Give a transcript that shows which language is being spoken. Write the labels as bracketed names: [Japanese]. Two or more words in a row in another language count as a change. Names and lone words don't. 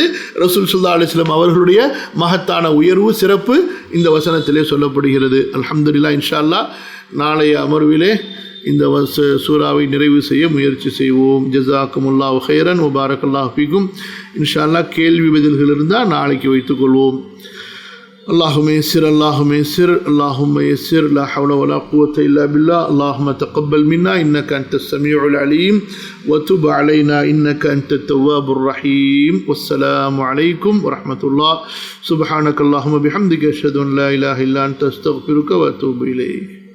[Tamil] ரசூல் [Arabic] صلى الله عليه وسلم [Tamil] அவர்களுடைய மகத்தான உயர்வு, சிறப்பு இந்த வசனத்திலே சொல்லப்படுகிறது. அல்ஹம்துலில்லாஹ். [Arabic] إن شاء الله [Tamil] நாளைய அமர்விலே இந்த சூறாவை நிறைவு செய்ய முயற்சி செய்வோம். [Arabic] جزاكم الله خيرا وبارك الله فيكم. إن شاء الله [Tamil] கேள்வி பதில்கள் இருந்தால் நாளைக்கு வைத்துக்கொள்வோம். [Arabic] اللهم يسر اللهم يسر اللهم يسر لا حول ولا قوة إلا بالله. اللهم تقبل منا إنك أنت السميع العليم وتب علينا إنك أنت التواب الرحيم. والسلام عليكم ورحمة الله. سبحانك اللهم بحمدك أشهد أن لا إله إلا أنت أستغفرك وأتوب إليك.